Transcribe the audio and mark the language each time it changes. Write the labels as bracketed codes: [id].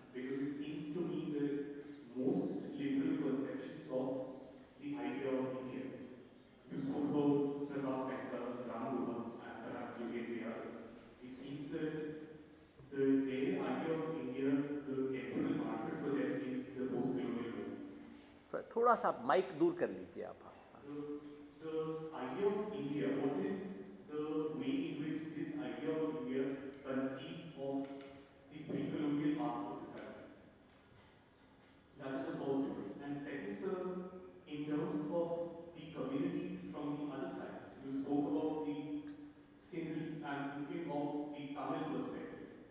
[en] Because it seems to me that most liberal conceptions of the idea of India. You spoke about Pratap Mehta, Ram Mohan, and perhaps Yogendra. It seems that their idea of India, the temporal marker for them is the post-colonial world. [hi] So, थोड़ा सा mic दूर कर लीजिए आप. [en] The idea of India, what is the way in which this idea of India conceives of the pre-colonial past of this country? That is the first one. And second, sir, in terms of the communities from the other side, you spoke about the Sindhis and thinking of the Tamil perspective.